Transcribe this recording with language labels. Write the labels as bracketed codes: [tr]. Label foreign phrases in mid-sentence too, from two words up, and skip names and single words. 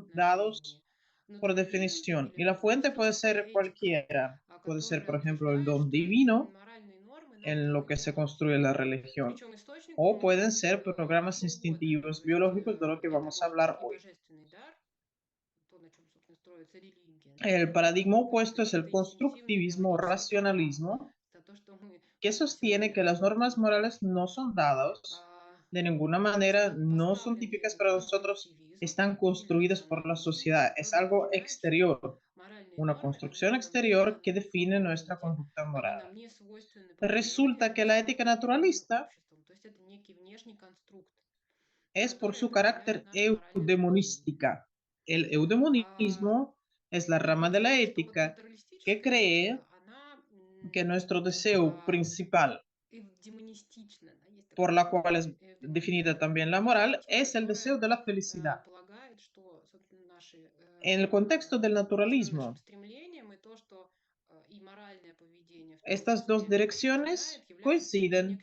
[es] son dados [ru] отношении. [es] por [ru] Натурализм [es] definición, [ru] или [es] y la fuente puede [ru] натуралистическая [es] ser [ru] этика, [es] cualquiera. Puede ser, [ru] которая [es] por ejemplo, el [ru] утверждает, [es] don [ru] что [es] divino [ru] моральные нормы нам [es] en lo que [ru] даны [es] se [ru] от Бога. [es] construye la religión, [ru] Причем источником [es] o [ru] может [es] pueden [ru] быть [es] ser programas [ru] что угодно. [es] instintivos [ru] То есть [es] biológicos de lo que [ru] это [es] vamos a [ru] может быть [es] hablar [ru] и [es] hoy. [ru] божественный дар, то, на чем, собственно, строится религия, да, [es] El paradigma [ru] или [es] opuesto es el [ru] какие-то инстинктивные [es] constructivismo o [ru] биологические программы. [es] racionalismo, [ru] Это то, что мы [es] que sostiene [ru] сегодня [es] que las [ru] рассмотрим [es] normas [ru] с тобой. [es] morales no son dados, de ninguna manera, no son típicas [ru] Высокопоставленный [es] para nosotros, [ru] конструктивизм [es] están [ru] или [es] construidas por la [ru] рационализм, [es] sociedad, es [ru] который [es] algo [ru] утверждает, что [es] exterior, [ru] моральные [es] una [ru] нормы, [es] construcción [ru] они нам не [es] exterior que [ru] даны в [es] define [ru] свободном [es] nuestra [ru] виде, [es] conducta [ru] они [es] moral. [ru] нам не свойственны по природе, [es] Resulta que [ru] они [es] la ética [ru] сформированы [es] naturalista [ru] обществом. То есть это некий внешний конструкт, [es] es por [ru] который [es] su [ru] определяет [es] carácter [ru] наше моральное поведение. [es] eudemonística. El [ru] А [es] eudemonismo es la rama de la [ru] Получается, что вот [es] ética que [ru] натуралистическая [es] cree [ru] этика, она [es] que nuestro deseo principal por la cual es definida también la moral, es el deseo de la felicidad. En el contexto del naturalismo, estas dos direcciones coinciden.